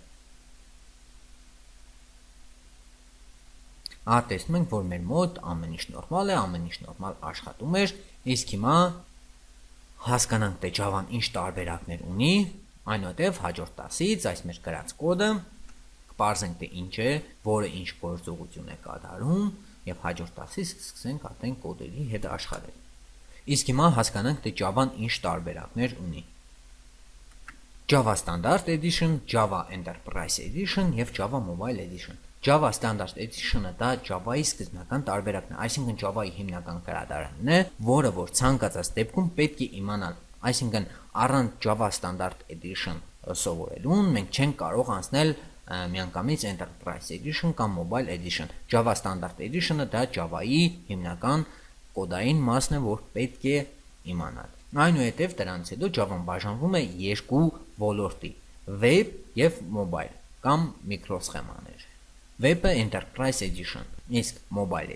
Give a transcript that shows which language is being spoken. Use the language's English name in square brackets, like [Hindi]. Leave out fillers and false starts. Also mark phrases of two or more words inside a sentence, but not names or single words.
[Armenian] Ահա տեսնում ենք, որ մեր մոտ ամեն ինչ նորմալ է, ամեն ինչ նորմալ աշխատում է, իսկ հիմա հասկանանք, թե Java-ն ինչ տարբերակներ ունի, այնուհետև հաջորդ դասից այս մեր գրած կոդը կպարզենք, թե ինչ է, որը ինչ գործողություն է կատարում, եւ հաջորդ դասից սկսենք արդեն կոդերի հետ աշխատել։ Իսկ հիմա հասկանանք, թե Java-ն ինչ տարբերակներ ունի։ Java Standard Edition, Java Enterprise Edition եւ Java Mobile Edition։ Java Standard Edition-ը դա Java-ի սկզբնական տարբերակն է, այսինքն Java-ի հիմնական գրադարանն է, որը որ ցանկացած դեպքում պետք է իմանալ, այսինքն առանց Java Standard Edition սովորելուն մենք չենք կարող անցնել միանգամից Enterprise Edition կամ Mobile Edition։ Java Standard Edition-ը դա Java-ի հիմնական կոդային մասն է, որ պետք է իմանալ։ Այնուհետև դրանից հետո Java-ն բաժանվում է երկու ոլորտի՝ Web եւ Mobile կամ միկրոսխեմաներ։ Web-ը Enterprise Edition, իսկ Mobile